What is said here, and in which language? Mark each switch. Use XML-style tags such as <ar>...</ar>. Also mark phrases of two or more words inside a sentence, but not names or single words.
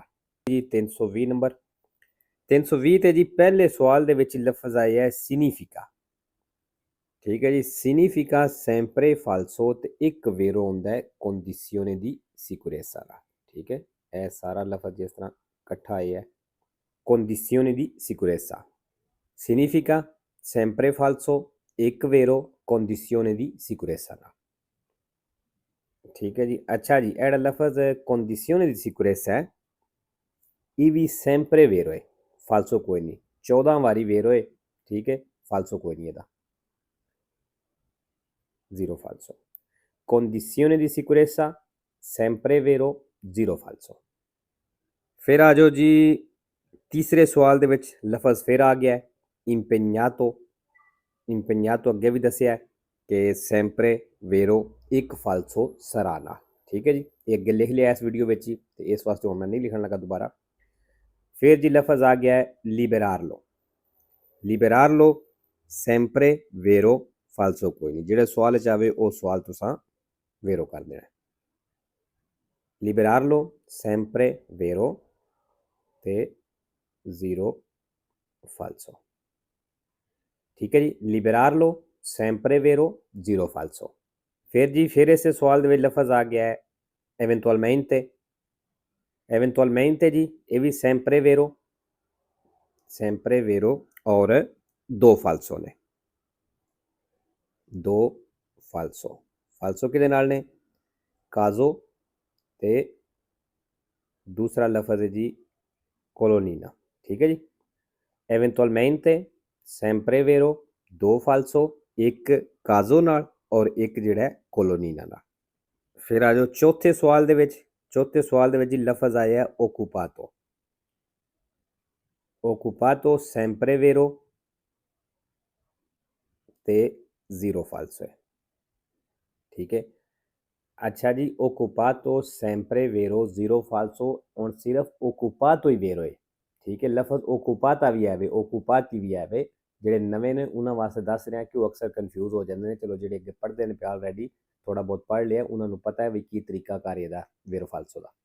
<pa>ਜੀ 320 ਨੰਬਰ 320 ਤੇ ਜੀ ਪਹਿਲੇ ਸਵਾਲ ਦੇ ਵਿੱਚ ਲਫ਼ਜ਼ ਆਇਆ ਹੈ ਸਿਨੀਫਿਕਾ। ਠੀਕ ਹੈ ਜੀ,</pa> <it>significa sempre falso</it> <pa>ਤੇ ਇੱਕ ਵੇਰੋ ਹੁੰਦਾ ਹੈ</pa> <it>condizione di sicurezza</it> <pa>ਦਾ। ਠੀਕ ਹੈ, ਇਹ ਸਾਰਾ ਲਫ਼ਜ਼ ਜਿਸ ਤਰ੍ਹਾਂ ਇਕੱਠਾ ਆਇਆ ਹੈ,</pa> <it>condizione di sicurezza, significa sempre falso, ਇੱਕ ਵੇਰੋ condizione di sicurezza ਦਾ।</it> <pa>ਠੀਕ ਹੈ ਜੀ। ਅੱਛਾ ਜੀ, ਇਹ ਲਫ਼ਜ਼</pa> <it>condizione di sicurezza</it> <pa>ਹੈ, ਇਹ ਵੀ</pa> <it>sempre vero</it> <pa>ਹੈ, falso ਕੋਈ ਨਹੀਂ। 14 ਵਾਰੀ vero ਹੈ, ਠੀਕ ਹੈ, falso ਕੋਈ ਨਹੀਂ ਇਹਦਾ,</pa> <it>zero falso। condizione di sicurezza sempre vero, zero falso।</it> <pa>ਫਿਰ ਆ ਜਾਓ ਜੀ ਤੀਸਰੇ ਸਵਾਲ ਦੇ ਵਿੱਚ ਲਫ਼ਜ਼ ਫਿਰ ਆ ਗਿਆ impegnato। impegnato ਅੱਗੇ ਵੀ ਦੱਸਿਆ ਕਿ</pa> <it>sempre vero,</it> <pa>ਇੱਕ</pa> <it>falso sarà</it> <pa>ਨਾਲ। ਠੀਕ ਹੈ ਜੀ, ਇਹ ਅੱਗੇ ਲਿਖ ਲਿਆ ਇਸ ਵੀਡੀਓ ਵਿੱਚ ਹੀ, ਤੇ ਇਸ ਵਾਸਤੇ ਹੁਣ ਮੈਂ ਨਹੀਂ ਲਿਖਣ ਲੱਗਾ ਦੁਬਾਰਾ। ਫਿਰ ਜੀ ਲਫ਼ਜ਼ ਆ ਗਿਆ liberarlo।</pa> <it>liberarlo sempre vero,</it> <pa>falso ਕੋਈ ਨਹੀਂ। ਜਿਹੜੇ ਸਵਾਲ 'ਚ ਆਵੇ ਉਹ ਸਵਾਲ ਤੁਸੀਂ vero ਕਰ ਦੇਣਾ।</pa> <it>liberarlo sempre vero</it> <pa>ਤੇ</pa> <it>zero falso।</it> <pa>ਠੀਕ ਹੈ ਜੀ,</pa> <it>liberarlo sempre vero, zero falso।</it> <pa>ਫਿਰ ਜੀ ਫਿਰ ਇਸੇ ਸਵਾਲ ਦੇ ਵਿੱਚ ਲਫ਼ਜ਼ ਆ ਗਿਆ ਹੈ eventualmente। eventualmente ਜੀ ਇਹ ਵੀ</pa> <it>sempre vero, sempre vero</it> <pa>ਔਰ ਦੋ falso ਨੇ, ਦੋ falso। falso ਕਿਹਦੇ ਨਾਲ ਨੇ, caso ਤੇ ਦੂਸਰਾ ਲਫ਼ਜ਼ ਹੈ ਜੀ colonnina। ਠੀਕ ਹੈ ਜੀ,</pa> <it>eventualmente sempre vero,</it> <pa>ਦੋ falso, ਇੱਕ caso ਨਾਲ ਔਰ ਇੱਕ ਜਿਹੜਾ colonnina ਨਾਲ। ਫਿਰ ਆ ਜਾਓ ਚੌਥੇ ਸਵਾਲ ਦੇ ਵਿੱਚ। ਚੌਥੇ ਸਵਾਲ ਦੇ ਵਿੱਚ ਜੀ ਲਫ਼ਜ਼ ਆਇਆ occupato।</pa> <it>occupato sempre vero ਤੇ zero falso ਹੈ।</it> <pa>ਠੀਕ ਹੈ, ਅੱਛਾ ਜੀ,</pa> <it>occupato sempre vero, zero falso।</it> <pa>ਹੁਣ ਸਿਰਫ occupato ਹੀ vero ਹੈ। ਠੀਕ ਹੈ, ਲਫ਼ਜ਼ occupata ਵੀ ਆਵੇ, occupati ਵੀ ਆਵੇ। ਜਿਹੜੇ ਨਵੇਂ ਨੇ ਉਹਨਾਂ ਵਾਸਤੇ ਦੱਸ ਰਿਹਾ ਕਿ ਉਹ ਅਕਸਰ ਕਨਫਿਊਜ਼ ਹੋ ਜਾਂਦੇ ਨੇ। ਚਲੋ ਜਿਹੜੇ ਅੱਗੇ ਪੜ੍ਹਦੇ ਨੇ ਪਿਆ ਆਲਰੇਡੀ, ਥੋੜਾ ਬਹੁਤ ਪੜ੍ਹ ਲਿਆ, ਉਹਨਾਂ ਨੂੰ ਪਤਾ ਹੈ ਵੀ ਕੀ ਤਰੀਕਾ ਕਾਰ ਇਹਦਾ</pa> <it>vero falso</it> <pa>ਦਾ।</pa>